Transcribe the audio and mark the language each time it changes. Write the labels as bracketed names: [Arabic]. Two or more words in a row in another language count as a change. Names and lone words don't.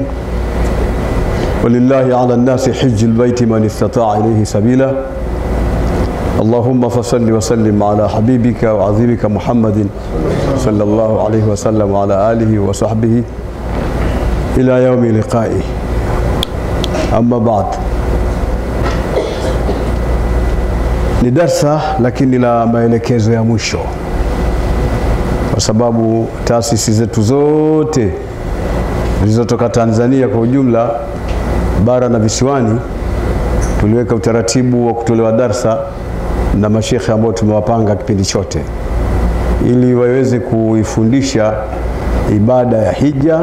[Arabic] ولله على الناس حج البيت من استطاع إليه سبيلا. اللهم فصل و سلم على حبيبك و عظيمك محمد صلى الله عليه و سلم و على آله و صحبه إلى يوم لقاء. أما بعد. [Swahili] Ni darsa lakini la maelekezo ya mwisho, kwa sababu taasisi zetu zote zilizotoka Tanzania kwa ujumla, bara na visiwani, tuliweka utaratibu wa kutolewa darsa na mashekhe ambao tumewapanga kipindi chote, ili waweze kuifundisha ibada ya hija.